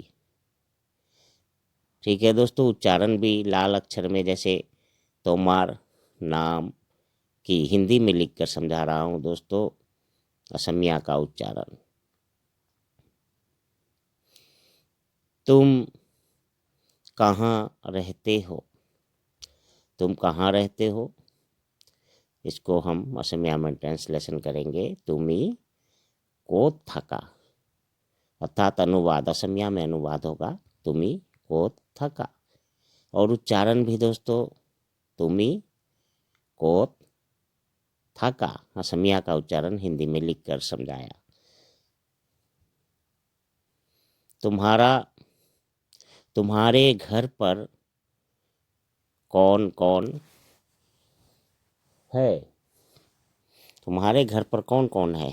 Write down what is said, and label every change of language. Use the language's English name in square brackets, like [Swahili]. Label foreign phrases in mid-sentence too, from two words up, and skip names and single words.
[Hindi] ठीक है दोस्तों, उच्चारण भी लाल अक्षर में जैसे [Assamese] তোমাৰ নাম কি [Hindi] हिंदी में लिखकर समझा रहा हूँ दोस्तों, असमिया का उच्चारण। तुम कहाँ रहते हो? तुम कहाँ रहते हो, इसको हम असमिया में ट्रांसलेशन करेंगे [Assamese] তুমি ক'ত থাকা। [Hindi] अर्थात अनुवाद असमिया में अनुवाद होगा [Assamese] তুমি ক'ত থাকা। [Hindi] और उच्चारण भी दोस्तों [Assamese] তুমি ক'ত থাকা, [Hindi] असमिया का उच्चारण हिंदी में लिखकर समझाया। तुम्हारे घर पर कौन कौन है? तुम्हारे घर पर कौन कौन है?